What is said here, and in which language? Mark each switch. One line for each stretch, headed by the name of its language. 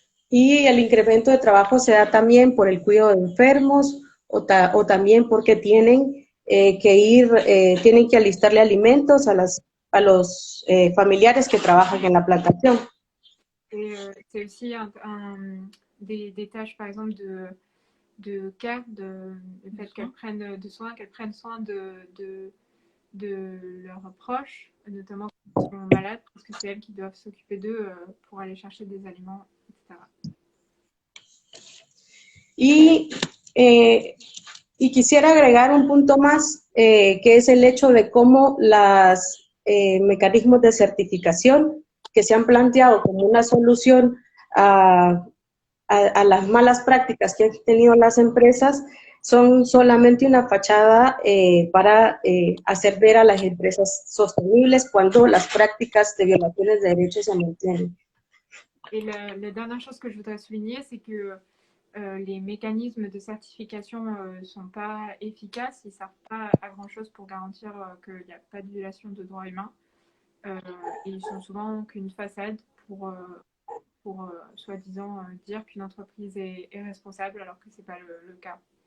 Spanish: Y el incremento de trabajo se da también por el cuidado de enfermos o también porque tienen que alistarle alimentos a los familiares que trabajan en la plantación.
French: Et c'est aussi des tâches, par exemple, de care, le fait qu'elles prennent soin de leurs proches, notamment quand ils sont malades, parce que c'est elles qui doivent s'occuper d'eux pour aller chercher des aliments, etc.
Spanish: Y quisiera agregar un punto más, que es el hecho de cómo los mecanismos de certificación que se han planteado como una solución a las malas prácticas que han tenido las empresas son solamente una fachada para hacer ver a las empresas sostenibles cuando las prácticas de violaciones de derechos se mantienen.
French: Et la dernière chose que je voudrais souligner, c'est que les mécanismes de certification ne sont pas efficaces, ils ne servent pas à grand-chose pour garantir qu'il n'y a pas de violation de droits humains. Et ils sont souvent qu'une façade pour soi-disant dire qu'une entreprise est responsable alors que ce n'est pas le cas.